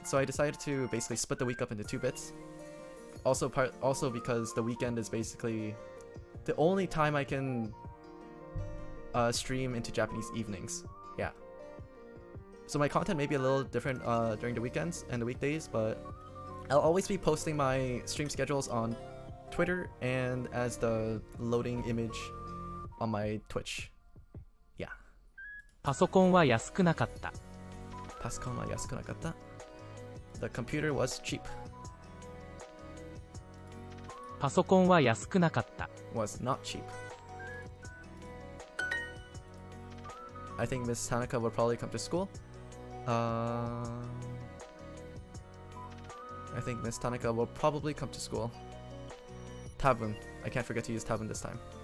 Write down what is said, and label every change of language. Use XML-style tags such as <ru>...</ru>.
<en>So I decided to basically split the week up into 2 bits. Also because the weekend is basically the only time I can stream into Japanese evenings. Yeah. So my content may be a little different during the weekends and the weekdays, but I'll always be posting my stream schedules on Twitter and as the loading image on my Twitch. Yeah.</en> <ja>パソコンは安くなかった。 Pascal wa yasukunakatta.</ja> <en>The computer was cheap.</en> <ja>パソコンは安くなかった。</ja> <en>Was not cheap. I think Miss Tanaka will probably come to school. I think Miss Tanaka will probably come to school. Tabun. I can't forget to use tabun this time.</en>